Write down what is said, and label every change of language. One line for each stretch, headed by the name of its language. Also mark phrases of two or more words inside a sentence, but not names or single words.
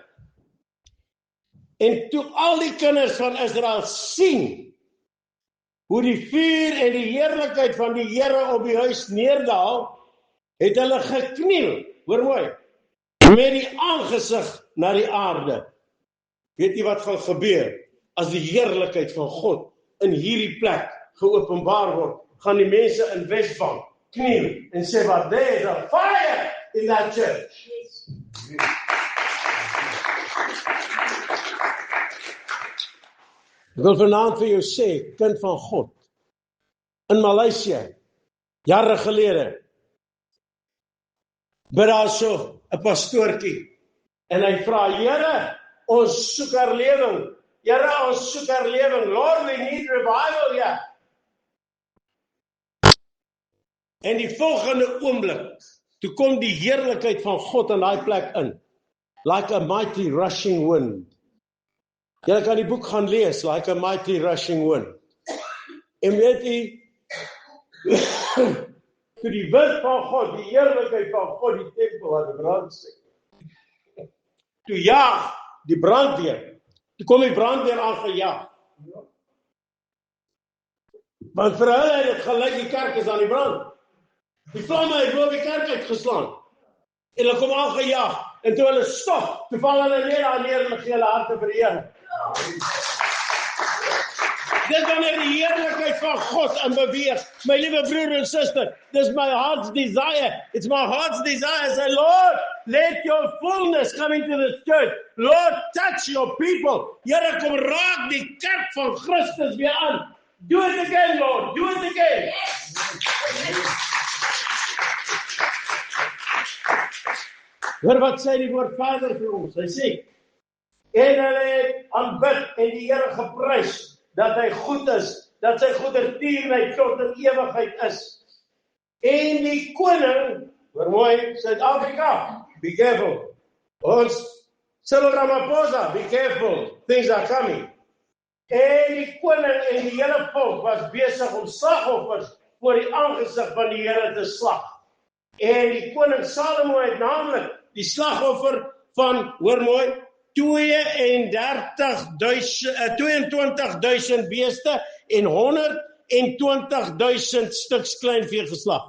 Afrikaans: En toe al die kinders van Israel sien hoe die vuur en die heerlikheid van die Here op die huis neerdaal, het hulle gekniel, hoor mooi, met die aangesig na die aarde. Weet jy wat gaan gebeur as die heerlikheid van God in hierdie plek geopenbaar word? Gaan die mense in Wesbank kniel en sê,
English: but there is a fire in that church.
Afrikaans: Ek wil vanaand vir jou sê, kind van God, in Maleisië, jare gelede, bid daar so 'n pastoortjie, en hy vra, Here, ons soek herlewing. Here, ons soek herlewing.
English: Lord, we need revival here.
Afrikaans: En die volgende oomblik, toe kom die heerlikheid van God in daai plek in,
English: like a mighty rushing wind.
Afrikaans: Jy kan die boek gaan lees, Like a Mighty Rushing Wind. En weet jy, toe die wind van God, die heerlikheid van God, die tempel aan die brand steek. Toe jaag die brandweer. Toe kom die brandweer aangejaag. Want vir hulle het dit gelyk die kerk is aan die brand. Die vlamme het boven die kerk uitgeslaan. En hulle kom aangejaag. En toe hulle stop, toe val hulle neer en gee hulle harte vir die Here. Dis wanneer die heerlikheid van God in beweeg. My liewe broer en suster, dis my
English: heart's desire. It's my heart's desire. Say, Lord, let your fullness come into this church. Lord, touch your people.
Afrikaans: Here, kom raak die kerk van Christus weer aan.
English: Do it again, Lord. Do it again.
Afrikaans: Hoor wat sê die woord Vader vir ons. Hy sê, en hulle het aanbid en die Here geprys, dat hy goed is, dat sy goedertierenheid tot in ewigheid is. En die koning, hoor mooi, Suid-Afrika,
English: be careful.
Afrikaans: Ons, Cyril Ramaphosa,
English: be careful, things are coming.
Afrikaans: En die koning en die hele volk was besig om slagoffers voor die aangesig van die Here te slag. En die koning Salomo het naamlik die slagoffer van, hoor mooi, 22.000 beeste en 120.000 stuks kleinvee geslag.